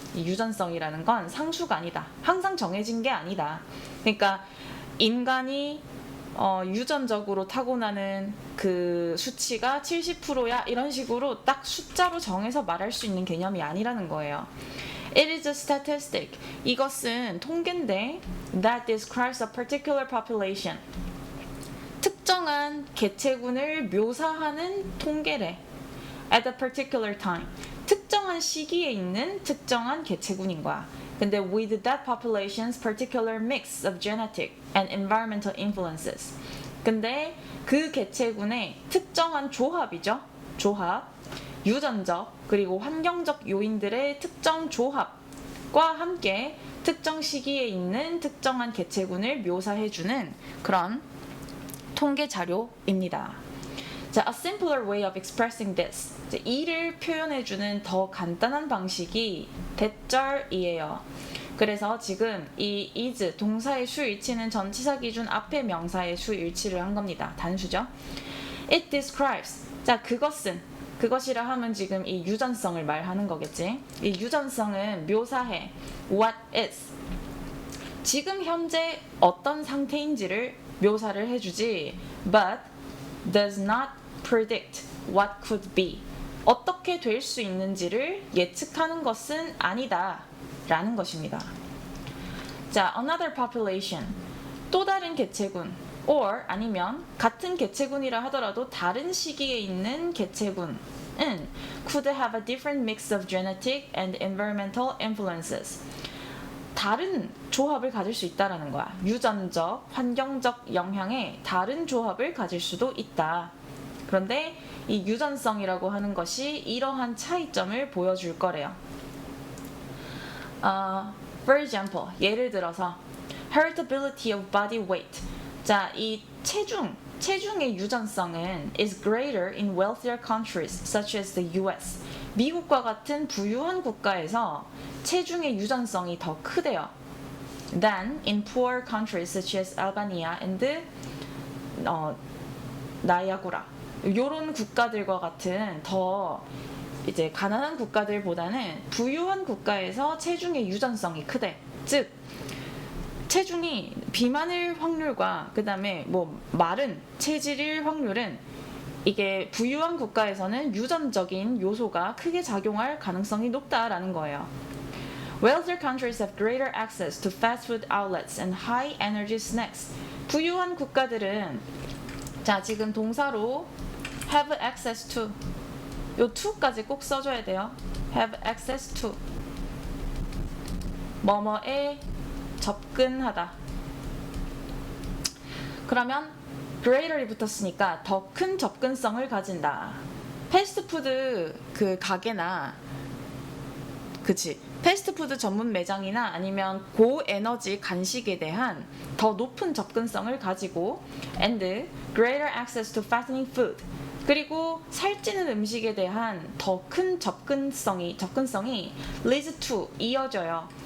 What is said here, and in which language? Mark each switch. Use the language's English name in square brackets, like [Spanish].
[Korean] 이 유전성이라는 건 상수가 아니다. 항상 정해진 게 아니다. 그러니까 인간이 유전적으로 타고나는 그 수치가 70%야 이런 식으로 딱 숫자로 정해서 말할 수 있는 개념이 아니라는 거예요. [English] It is a statistic. [Korean] 이것은 통계인데 [English] that describes a particular population. [Korean] 특정한 개체군을 묘사하는 통계래. [English] At a particular time. [Korean] 특정한 시기에 있는 특정한 개체군인 거야. [English] 근데 with that population's particular mix of genetic and environmental influences. [Korean] 근데 그 개체군의 특정한 조합이죠. 조합. 유전적 그리고 환경적 요인들의 특정 조합과 함께 특정 시기에 있는 특정한 개체군을 묘사해주는 그런 통계 자료입니다. [English] 자, a simpler way of expressing this. [Korean] 이를 표현해주는 더 간단한 방식이 대절이에요. 그래서 지금 이 is 동사의 수 일치는 전치사 기준 앞에 명사의 수 일치를 한 겁니다. 단수죠. [English] It describes. [Korean] 자, 그것이라 하면 지금 이 유전성을 말하는 거겠지. 이 유전성은 묘사해. [English] What is. [Korean] 지금 현재 어떤 상태인지를 묘사를 해주지. [English] But does not predict what could be. [Korean] 어떻게 될 수 있는지를 예측하는 것은 아니다 라는 것입니다. 자, [English] another population. [Korean] 또 다른 개체군. [English] or [Korean] 아니면 같은 개체군이라 하더라도 다른 시기에 있는 개체군은 [English] could have a different mix of genetic and environmental influences. [Korean] 다른 조합을 가질 수 있다라는 거야. 유전적, 환경적 영향에 다른 조합을 가질 수도 있다. 그런데 이 유전성이라고 하는 것이 이러한 차이점을 보여줄 거래요. [English] For example, [Korean] 예를 들어서 [English] heritability of body weight. 자, [Korean] 이 체중의 유전성은 [English] is greater in wealthier countries such as the US. [Korean] 미국과 같은 부유한 국가에서 체중의 유전성이 더 크대요. [English] than in poor countries such as Albania and 나야구라. [Korean] 요런 국가들과 같은 더 이제 가난한 국가들보다는 부유한 국가에서 체중의 유전성이 크대. 즉 체중이 비만일 확률과 그 다음에 뭐 마른 체질일 확률은 이게 부유한 국가에서는 유전적인 요소가 크게 작용할 가능성이 높다라는 거예요. [English] Wealthier countries have greater access to fast food outlets and high energy snacks. [Korean] 부유한 국가들은 자 지금 동사로 have access to 요 to까지 꼭 써줘야 돼요. have access to 뭐뭐에 접근하다. 그러면 greater이 붙었으니까 더 큰 접근성을 가진다. 패스트푸드 그 가게나 그치 패스트푸드 전문 매장이나 아니면 고에너지 간식에 대한 더 높은 접근성을 가지고 [English] and greater access to fattening food [Korean] 그리고 살찌는 음식에 대한 더 큰 접근성이 [English] leads to [Korean] 이어져요.